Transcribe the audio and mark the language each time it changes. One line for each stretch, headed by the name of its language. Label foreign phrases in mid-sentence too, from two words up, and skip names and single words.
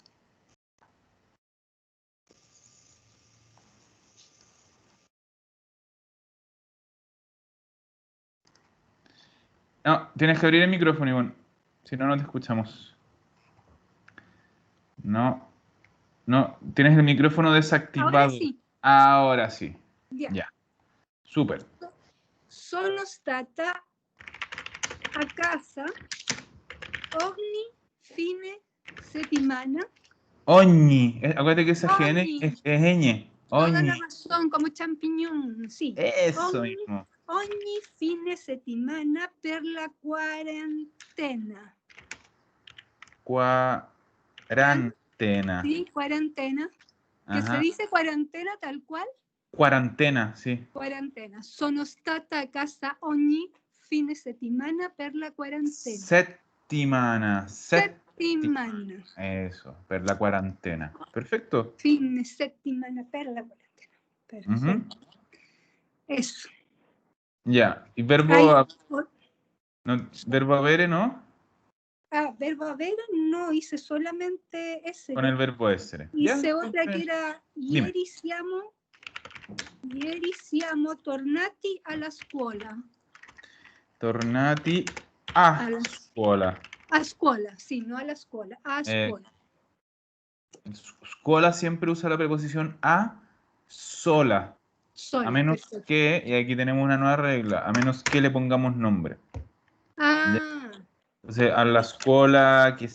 Spanish: No, tienes que abrir el micrófono, Ivonne. Si no, no te escuchamos. No, no, tienes el micrófono Ahora desactivado. sí, Ahora sí. ya. Ya, súper.
Italian: Sono stata a casa ogni fine settimana. Ogni.
Spanish: Acuérdate que esa GN
Italian: Ogni,
Spanish: es ñ. toda la
Italian: Ogni.
Spanish: razón, como champiñón, sí. Eso
Italian: Ogni,
Spanish: mismo.
Italian: ogni fine settimana per la quarantena.
Spanish: Cuarentena. Sí, cuarentena. Que se Ajá. dice cuarentena tal cual. Cuarentena, sí.
Italian: Quarantena. Sono stata a casa ogni fine settimana per la quarantena. Settimana. Settimana.
Spanish: Eso,
Italian: per la
Spanish: cuarentena. Perfecto.
Italian: Fine settimana per la quarantena. Ujú.
Spanish: Perfecto. Eso. Ya. Y Hay, verbo avere, ¿no? verbo haber no hice solamente ese. Con el verbo essere. ¿Ya? Hice otra que Entonces, era dime.
Italian: ieri siamo tornati alla scuola. Tornati a Alla, scuola. a scuola,
Spanish: sí, no a la escuela,
Italian: a scuola.
Spanish: Scuola siempre usa la preposición a sola. A Sola, menos perfecto. que, y aquí tenemos una nueva regla, a menos que le pongamos nombre. ¿Ya? Ah, Entonces, a la escuela, qué